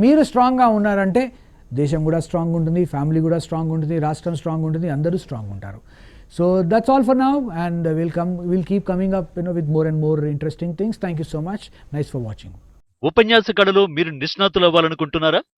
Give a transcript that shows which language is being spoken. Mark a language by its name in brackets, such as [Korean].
[Telugu] మీరు స్ట్రాంగ్గా ఉన్నారంటే దేశం కూడా స్ట్రాంగ్ ఉంటుంది, ఫ్యామిలీ కూడా స్ట్రాంగ్ ఉంటుంది, రాష్ట్రం స్ట్రాంగ్ ఉంటుంది, అందరూ స్ట్రాంగ్ ఉంటారు. [English] So that's all for now, and we'll keep coming up with more and more interesting things. Thank you so much. Nice for watching. [Telugu] ఉపన్యాస కళలో మీరు నిష్ణాతులు అవ్వాలనుకుంటున్నారా?